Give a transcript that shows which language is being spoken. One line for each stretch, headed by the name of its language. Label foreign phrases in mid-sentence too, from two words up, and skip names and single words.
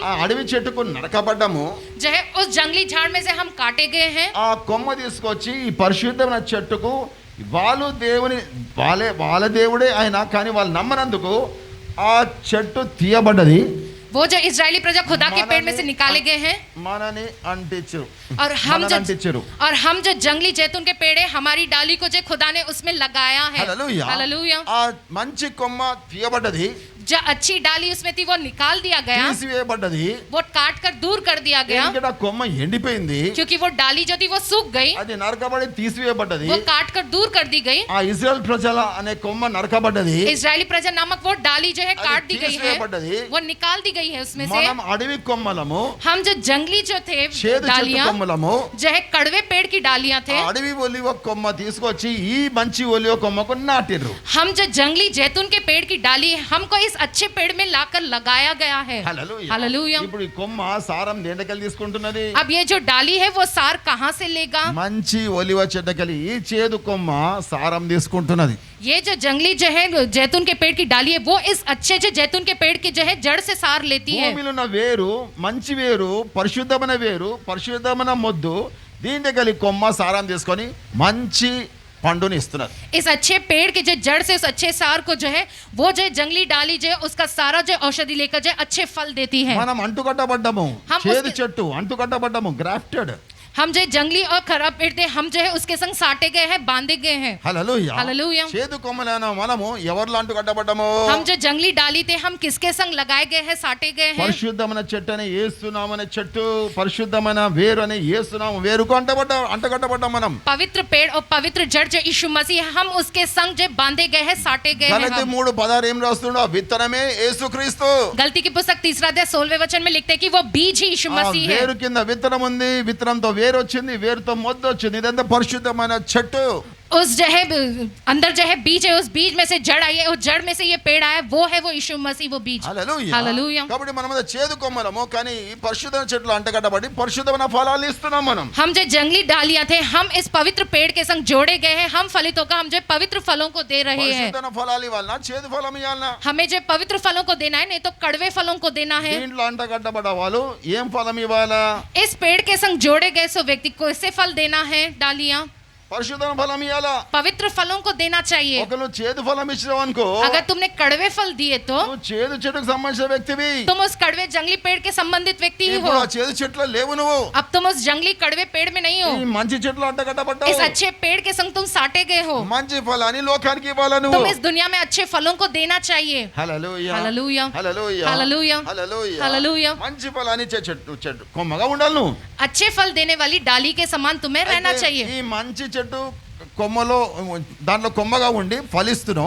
Telugu: ఆ అడవి చెట్టుకు నరకబడ్డము.
Hindi: जो है उस जंगली झाड़ में से हम काटे गए हैं.
Telugu: ఆ కొమ్మ తీసుకొచ్చి ఈ పరిశుద్ధమైన చెట్టుకు వాళ్ళు దేవుని వాళ్ళ దేవుడే అయినా కానీ వాళ్ళు నమ్మనందుకు ఆ చెట్టు తీయబడ్డది.
Hindi: वो जो इजरायली प्रजा खुदा के पेड़ में से निकाले गए हैं,
Telugu: మనని అంటించు,
Hindi: और
Telugu: అంటించరు.
Hindi: हम जो जंगली जैतून के पेड़ है, हमारी डाली को जो खुदा ने उसमें लगाया है.
Telugu: హల్లెలూయా.
Hindi: हालेलुया.
Telugu: ఆ మంచి కొమ్మ తీయబడ్డది,
Hindi: जो अच्छी डाली उसमें थी वो निकाल दिया गया,
Telugu: తీసివేయబడ్డది.
Hindi: वो काट कर दूर कर दिया गया,
Telugu: ఎందుకంటే ఆ కొమ్మ ఎండిపోయింది,
Hindi: क्योंकि वो डाली जो थी वो सूख गई,
Telugu: అది నరకబడి తీసివేయబడ్డది.
Hindi: वो काट कर दूर कर दी गई.
Telugu: ఆ ఇజ్రాయెల్ ప్రజల అనే కొమ్మ నరకబడ్డది,
Hindi: इजरायली प्रजा नामक वो डाली जो है
Telugu: అది
Hindi: काट दी गई है,
Telugu: తీసివేయబడ్డది.
Hindi: वो निकाल दी गई है उसमें से.
Telugu: మనం అడవి కొమ్మలము,
Hindi: हम जो जंगली जो थे
Telugu: చేదు చెట్టు
Hindi: डालियां,
Telugu: కొమ్మలము.
Hindi: जो है कड़वे पेड़ की डालियां थे,
Telugu: ఆ అడవి ఒలివ కొమ్మ తీసుకొచ్చి ఈ మంచి ఒలివ కొమ్మకు నాటిర్రు.
Hindi: हम जो जंगली जैतून के पेड़ की डाली है, हमको इस अच्छे पेड़ में लाकर लगाया गया है.
Telugu: హల్లెలూయా.
Hindi: हालेलुया.
Telugu: ఇప్పుడు ఈ కొమ్మ సారం దేంటకెళ్ళి తీసుకుంటున్నది?
Hindi: अब ये जो डाली है वो सार कहाँ से लेगा?
Telugu: మంచి ఒలివ చెట్టుకెళ్ళి ఈ చేదు కొమ్మ సారం తీసుకుంటున్నది.
Hindi: ये जो जंगली जो है जैतून के पेड़ की डाली है, वो इस अच्छे जो जैतून के पेड़ की जो है जड़ से सार लेती है.
Telugu: భూమిలో ఉన్న వేరు, మంచి వేరు, పరిశుద్ధమైన వేరు, పరిశుద్ధమైన మొద్దు, దీంట్లోకెళ్ళి కొమ్మ సారం తీసుకొని మంచి పండుని ఇస్తున్నారు.
Hindi: इस अच्छे पेड़ के जो जड़ से उस अच्छे सार को जो है वो जो जंगली डाली जो है उसका सारा जो औषधि लेकर जो है अच्छे फल देती है.
Telugu: మనం అంటుకట్టబడ్డము,
Hindi: हम
Telugu: చేదు
Hindi: उसके-
Telugu: చెట్టు అంటుకట్టబడ్డము, గ్రాఫ్టెడ్.
Hindi: हम जो जंगली और खराब पेड़ थे, हम जो है उसके संग साटे गए हैं, बांधे गए हैं.
Telugu: హల్లెలూయా.
Hindi: हालेलुया.
Telugu: చేదు కొమ్మలైన మనము ఎవరిలో అంటుకట్టబడ్డము?
Hindi: हम जो जंगली डाली थे, हम किसके संग लगाए गए हैं, साटे गए हैं?
Telugu: పరిశుద్ధమైన చెట్టు అనే యేసునామనే చెట్టు, పరిశుద్ధమైన వేరు అనే యేసునామ వేరుకు అంటకట్టబడ్డాం మనం.
Hindi: पवित्र पेड़ और पवित्र जड़ जो यीशु मसीह है, हम उसके संग जो बांधे गए हैं, साटे गए हैं.
Telugu: గలతీ
Hindi: हम
Telugu: 3:16 ఏం రాస్తుండో? ఆ విత్తనమే యేసుక్రీస్తు.
Hindi: गलती की पुस्तक 3 अध्याय 16वें वचन में लिखते हैं कि वो बीज ही यीशु
Telugu: ఆ
Hindi: मसीह है.
Telugu: వేరు కింద విత్తనం ఉంది, విత్తనంతో వేరు వచ్చింది, వేరుతో మొద్దు వచ్చింది. ఇదంతా పరిశుద్ధమైన చెట్టు.
Hindi: उस जो है अंदर जो है बीज है, उस बीज में से जड़ आई है, उस जड़ में से ये पेड़ आया, वो है वो यीशु मसीह, वो बीज.
Telugu: హల్లెలూయా.
Hindi: हालेलुया.
Telugu: కాబట్టి మనం చేదు కొమ్మలము, కానీ ఈ పరిశుద్ధమైన చెట్లు అంటకట్టబడి పరిశుద్ధమైన ఫలాలు ఇస్తున్నాం మనం.
Hindi: हम जो जंगली डालियां थे, हम इस पवित्र पेड़ के संग जोड़े गए हैं, हम फलितों का हम जो पवित्र फलों को दे रहे हैं.
Telugu: పరిశుద్ధమైన ఫలాలు ఇవ్వాలనా, చేదు ఫలం ఇవ్వాలనా?
Hindi: हमें जो पवित्र फलों को देना है, नहीं तो कड़वे फलों को देना है.
Telugu: దీంట్లో అంటకట్టబడ్డ వాళ్ళు ఏం ఫలం ఇవ్వాలా?
Hindi: इस पेड़ के संग जोड़े गए सो व्यक्ति को इससे फल देना है. डालियां
Telugu: పరిశుద్ధమైన ఫలం ఇవ్వాలా?
Hindi: पवित्र फलों को देना चाहिए.
Telugu: ఒకరు చేదు ఫలం ఇచ్చినావు అనుకో,
Hindi: अगर तुमने कड़वे फल दिए तो
Telugu: నువ్వు చేదు చెట్టుకు సంబంధించిన వ్యక్తివి.
Hindi: तुम उस कड़वे जंगली पेड़ के संबंधित व्यक्ति ही
Telugu: ఇప్పుడు
Hindi: हो.
Telugu: ఆ చేదు చెట్లో లేవు నువ్వు.
Hindi: अब तुम उस जंगली कड़वे पेड़ में नहीं हो.
Telugu: ఈ మంచి చెట్లు
Hindi: इस
Telugu: అంటకట్టబడ్డావు.
Hindi: अच्छे पेड़ के संग तुम साटे गए हो.
Telugu: మంచి ఫలాన్ని లోకానికి ఇవ్వాలా నువ్వు.
Hindi: तुम इस दुनिया में अच्छे फलों को देना चाहिए.
Telugu: హల్లెలూయా.
Hindi: हालेलुया.
Telugu: హల్లెలూయా.
Hindi: हालेलुया.
Telugu: హల్లెలూయా.
Hindi: हालेलुया.
Telugu: మంచి ఫలాన్ని ఇచ్చే చెట్టు కొమ్మగా ఉండాలి నువ్వు.
Hindi: अच्छे फल देने वाली डाली के समान तुम्हें रहना
Telugu: అయితే
Hindi: चाहिए.
Telugu: ఈ మంచి చెట్టు కొమ్మలో దాంట్లో కొమ్మగా ఉండి ఫలిస్తున్నావు.